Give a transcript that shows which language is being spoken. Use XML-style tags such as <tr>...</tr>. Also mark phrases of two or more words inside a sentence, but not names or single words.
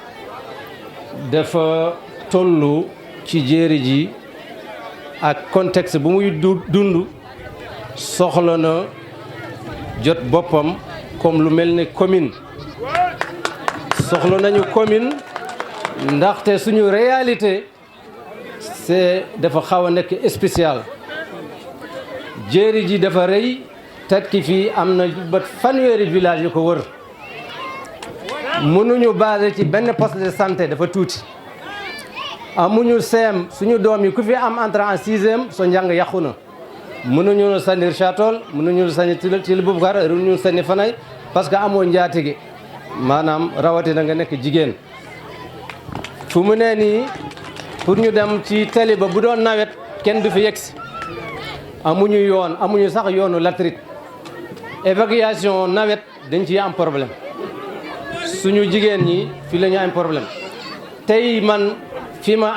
<wo>dafa tollu ci Jéeri ji ak contexte bu muy dund soxla na jot boppam comme lu mel ne commune soxla nañu commune ndaxte suñu réalité c'est dafa xaw a nekk spécial Jéeri ji dafa rëy Tatki fii am na ba fanweeri village yu ko wër mënuñu basé ci benn</wo> <fr>poste de santé</fr> <wo>dafa tuuti amuñu CEM suñu doom yi ku fi am</wo> <fr>entrée en 6e</fr> <wo>so njàng yàqu na mënuñu la sànni Richard-Toll mënuñu la sànni Thily Boubacar mënuñu sànni Fanaye</wo> <fr>parce que</fr> <wo>amoo njaatige maanaam rawatina nga nekk jigéen fu mu ne nii pour ñu dem ci tali ba bu doon nawet kenn du fi yegsi amuñu yoon amuñu sax yoonu latrit évacuation nawet dañ ciy am problème suñu jigéen ñi fii la ñu am problème tey man fi ma</wo>